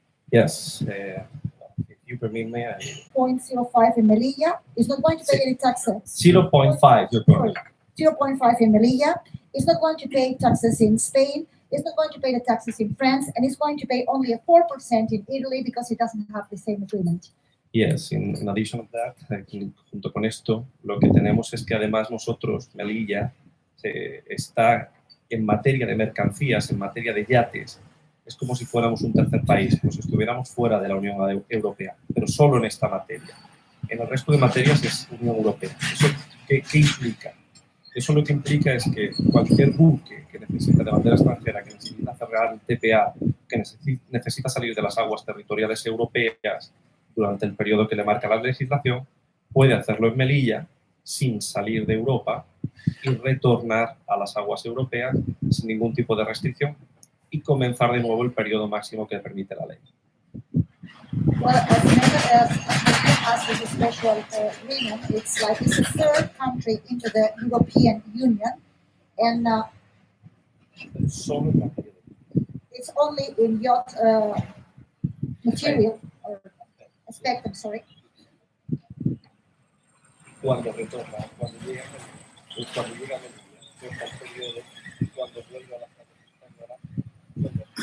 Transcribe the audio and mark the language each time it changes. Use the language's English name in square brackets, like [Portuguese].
[English] Yes, if you permit me, 0.05 in Melilla is not going to pay any taxes. 0.5. Sorry, 0.5 in Melilla. It's not going to pay taxes in Spain. It's not going to pay the taxes in France, and it's going to pay only a 4% in Italy because it doesn't have the same agreement. Yes, in addition to that, [Spanish] junto con esto, lo que tenemos es que además nosotros, Melilla, está en materia de mercancías, en materia de yates, es como si fuéramos un tercer país, como si estuviéramos fuera de la Unión Europea, pero solo en esta materia. En el resto de materias es Unión Europea. ¿Eso qué implica? Eso lo que implica es que cualquier buque que necesita de bandera extranjera, que necesita cerrar el TPA, que necesita salir de las aguas territoriales europeas durante el periodo que le marca la legislación, puede hacerlo en Melilla sin salir de Europa y retornar a las aguas europeas sin ningún tipo de restricción y comenzar de nuevo el periodo máximo que permite la ley. [English] Well, as with a special agreement, it's like it's a third country into the European Union, and [Spanish] Solo en materia de [English] it's only in yacht material or aspect. I'm sorry. [Spanish] cuando retorna, cuando llega a Melilla, cierta el periodo, cuando vuelve a la española,